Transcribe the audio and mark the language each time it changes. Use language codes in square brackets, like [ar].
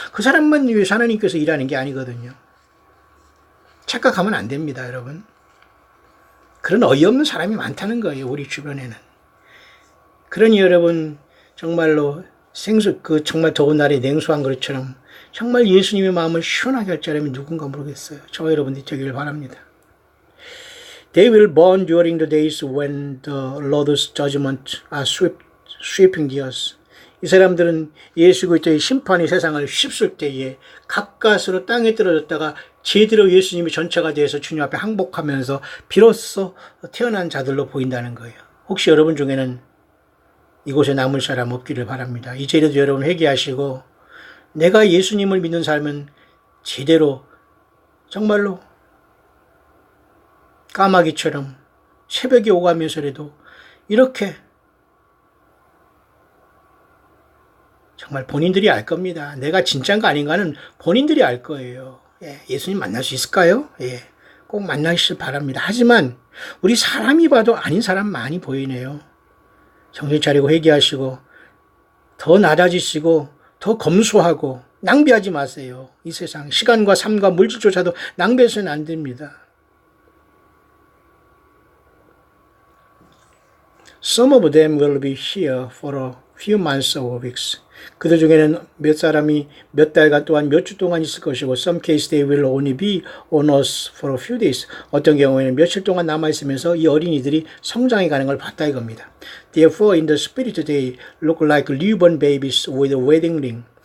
[ko] 그 사람만 위해서 하나님께서 일하는 게 아니거든요. 착각하면 안 됩니다, 여러분. 그런 어이없는 사람이 많다는 거예요, 우리 주변에는. 그러니 여러분, 정말로 정말 더운 날에 냉수한 그릇처럼 정말 예수님의 마음을 시원하게 할 자라면 누군가 모르겠어요. 저와 여러분들이 되기를 바랍니다. [en] They will burn during the days when the Lord's judgment are sweeping the earth. [ko] 이 사람들은 예수 그리스도의 심판이 세상을 휩쓸 때에 가까스로 땅에 떨어졌다가 제대로 예수님이 전차가 되어서 주님 앞에 항복하면서 비로소 태어난 자들로 보인다는 거예요. 혹시 여러분 중에는 이곳에 남을 사람 없기를 바랍니다. 이제라도 여러분 회개하시고 내가 예수님을 믿는 삶은 제대로 정말로 까마귀처럼 새벽에 오가면서라도 이렇게 정말 본인들이 알 겁니다. 내가 진짜인가 아닌가는 본인들이 알 거예요. 예, 예수님 만날 수 있을까요? 예, 꼭 만나시길 바랍니다. 하지만 우리 사람이 봐도 아닌 사람 많이 보이네요. 정신 차리고 회개하시고 더 낮아지시고 더 검소하고 낭비하지 마세요. 이 세상 시간과 삶과 물질조차도 낭비해서는 안 됩니다. [en] Some of them will be here for a few months or weeks. [ko] 그들 중에는 몇 사람이 몇 달간 또한 몇 주 동안 있을 것이고 [en] some case they will only be on us for a few days. [ko] 어떤 경우에는 며칠 동안 남아있으면서 이 어린이들이 성장해 가는 걸 봤다 이겁니다. [en] Therefore in the spirit they look like newborn babies with a wedding ring.